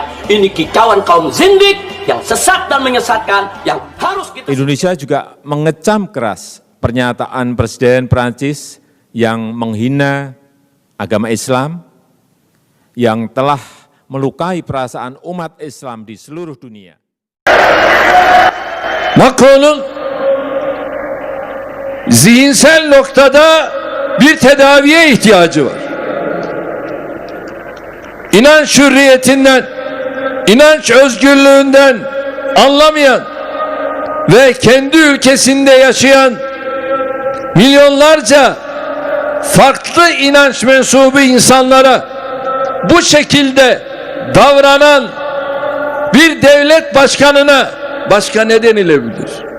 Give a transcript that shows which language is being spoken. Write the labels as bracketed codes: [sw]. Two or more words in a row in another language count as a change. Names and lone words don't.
[id] Ini kicauan kaum zindik yang sesat dan menyesatkan yang harus kita... Indonesia juga mengecam keras pernyataan Presiden Prancis yang menghina agama Islam, yang telah melukai perasaan umat Islam di seluruh dunia. [tr] Macron'un zihinsel noktada bir tedaviye ihtiyacı var. İnanç hürriyetinden, inanç özgürlüğünden anlamayan ve kendi ülkesinde yaşayan milyonlarca farklı inanç mensubu insanlara bu şekilde davranan bir devlet başkanına başka ne denilebilir?